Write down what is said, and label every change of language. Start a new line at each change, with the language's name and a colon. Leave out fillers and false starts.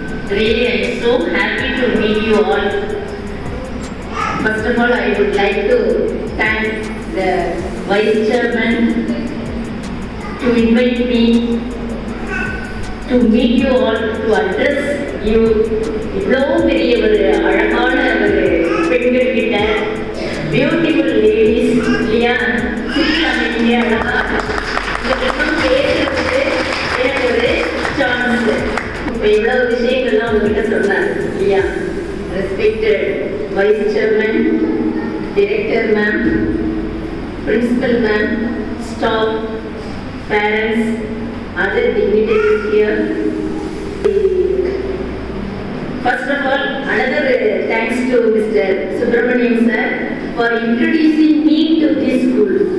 English: Really, I am so happy to meet you all. First of all, I would like to thank the Vice Chairman to invite me to meet you all, to address you.
Tamil: இவ்வளவு பெரிய ஒரு அழகான ஒரு பெண்கள் கிட்ட
English: beautiful ladies
Tamil: இல்லையா, சிரிக்காம அழகா பேசுறதுக்கு எனக்கு ஒரு சான்ஸ். இப்போ இவ்வளவு விஷயங்கள்லாம் உங்ககிட்ட சொன்னார் இல்லையா.
English: Respected vice chairman, director ma'am, principal ma'am, staff, parents, other dignitaries here. First of all, another thanks to Mr. Subramaniam sir for introducing me to this school.